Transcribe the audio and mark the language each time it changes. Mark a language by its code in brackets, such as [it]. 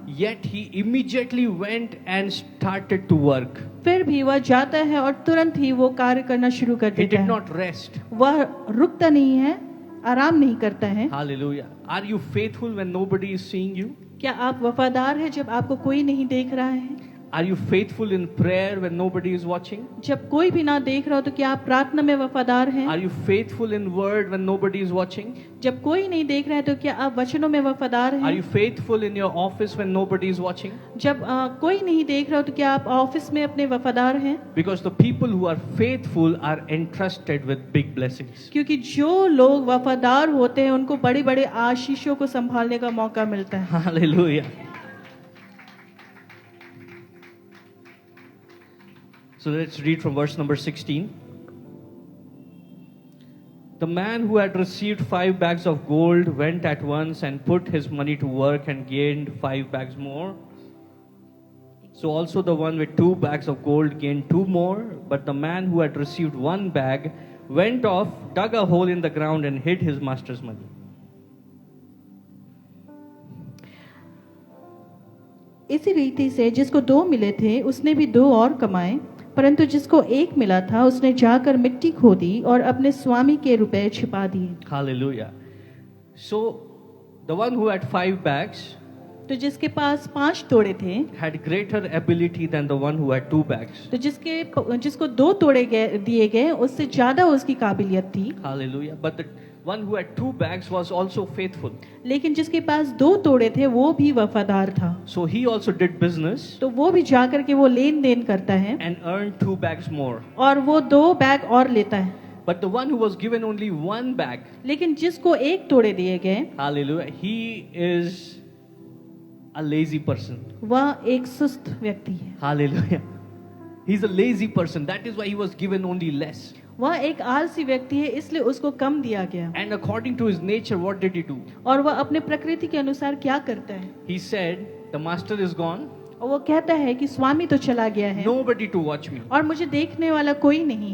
[en] Yet he immediately went and started to work. [hi] फिर भी वह जाता है और तुरंत ही वो कार्य करना शुरू कर [en] He [hi] देता [en] did [hi] है. [en] not rest. [hi] वह रुकता नहीं है, आराम नहीं करता है. [en] Hallelujah. Are you faithful when nobody is seeing you? [hi] क्या आप वफादार हैं जब आपको कोई नहीं देख रहा है? [en] Are you faithful in prayer when nobody is watching? [hi] जब कोई भी ना देख रहा हो तो क्या आप प्रार्थना में वफादार हैं? [en] Are you faithful in word when nobody is watching? [hi] जब कोई नहीं देख रहा है तो क्या आप वचनों में वफादार [en] Are [hi] हैं? [en] you faithful in your office when nobody is watching? [hi] जब कोई नहीं देख रहा हो तो क्या आप ऑफिस में अपने वफादार हैं? [en] Because the people who are faithful are entrusted with big blessings. [hi] क्योंकि जो लोग वफादार होते हैं उनको बड़े बड़े आशीषों को संभालने का मौका मिलता है. [en] Hallelujah. So let's read from verse number 16. The man who had received 5 bags of gold went at once and put his money to work and gained 5 bags more. So also the one with 2 bags of gold gained 2 more. But the man who had received 1 bag went off, dug a hole in the ground and hid his master's money. [hi] इसी रीति से जिसको 2 मिले थे उसने भी 2 और कमाए, परंतु जिसको 1 मिला था उसने जाकर मिट्टी खोदी और अपने स्वामी के रुपए छिपा दिए. [en] Hallelujah. So the one who had 5 bags [hi] तो जिसके पास 5 तोड़े थे, [en] had greater ability than the one who had 2 bags. [hi] तो जिसको 2 तोड़े दिए गए उससे ज्यादा उसकी काबिलियत थी. [en] Hallelujah. But the one who had 2 bags was also faithful. [hi] लेकिन जिसके पास 2 तोड़े थे वो भी वफादार था. [en] So he also did business [hi] तो वो भी जाकर के वो लेन देन करता है [en] and earned 2 bags more. [hi] और वो 2 बैग और लेता है. [en] But the one who was given only 1 bag, [hi] लेकिन जिसको 1 तोड़े दिए गए [en] hallelujah, he is a lazy person. [hi] वह एक सुस्त व्यक्ति है. [en] Hallelujah. He's a lazy person. That is why he was given only less. [hi] वह एक आलसी व्यक्ति है, इसलिए उसको कम दिया गया। [en] And according to his nature, what did he do? [hi] और वह अपने प्रकृति के अनुसार क्या करता है? [en] He said, the master is gone, [hi] और वो कहता है कि स्वामी तो चला गया है [en] nobody to watch me. [hi] और मुझे देखने वाला कोई नहीं